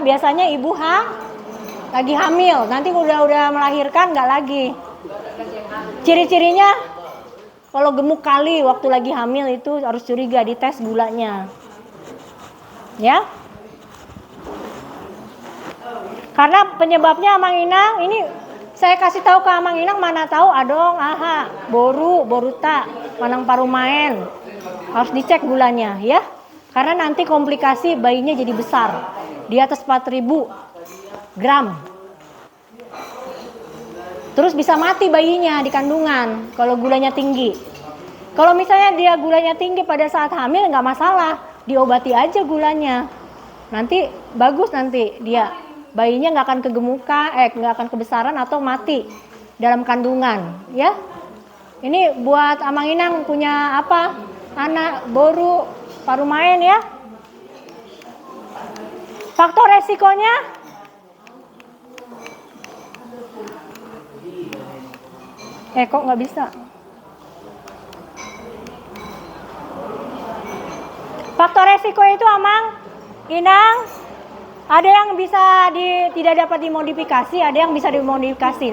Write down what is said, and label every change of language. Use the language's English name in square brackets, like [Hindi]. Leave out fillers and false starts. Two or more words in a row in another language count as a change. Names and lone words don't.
[Indonesian] Biasanya ibu lagi hamil, nanti udah melahirkan nggak lagi. Ciri-cirinya kalau gemuk kali waktu lagi hamil itu harus curiga, dites gulanya. Ya. Karena penyebabnya [Batak Toba] Amang Inang [Indonesian] ini saya kasih tahu ke [Batak Toba] Amang Inang, [Indonesian] mana tahu [Batak Toba] adong, boruta, manang parumaen. [Indonesian] Harus dicek gulanya ya. Karena nanti komplikasi bayinya jadi besar. Di atas 4.000 gram. Terus bisa mati bayinya di kandungan kalau gulanya tinggi. Kalau misalnya dia gulanya tinggi pada saat hamil nggak masalah, diobati aja gulanya. Nanti bagus nanti dia. Bayinya nggak akan kegemukan, nggak akan kebesaran atau mati dalam kandungan, ya. Ini buat [Batak Toba] Amang Inang [Indonesian] punya apa? Anak [Batak Toba] boru parumaen [Indonesian] ya. Faktor resikonya kok nggak bisa. Faktor resiko itu [Batak Toba] Amang Inang [Indonesian] ada yang bisa tidak dapat dimodifikasi, ada yang bisa dimodifikasi.